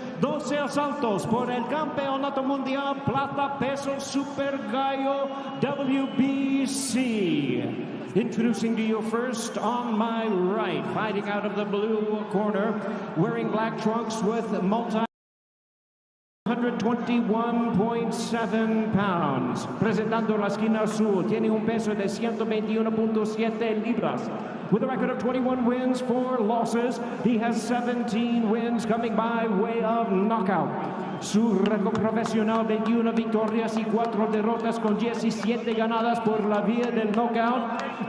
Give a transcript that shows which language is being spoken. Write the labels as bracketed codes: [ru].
[es] 12 asaltos por el Campeonato Mundial Plata Peso Super Gallo WBC. [en] Introducing to you first on my right, fighting out of the blue corner, wearing black trunks with 121.7 pounds. [es] Presentando la esquina azul, tiene un peso de 121.7 libras. [en] With a record of 21 wins, 4 losses, he has 17 wins coming by way of knockout. [es] Su récord profesional, 21 victorias y 4 derrotas con 17 ganadas por la vía del knockout.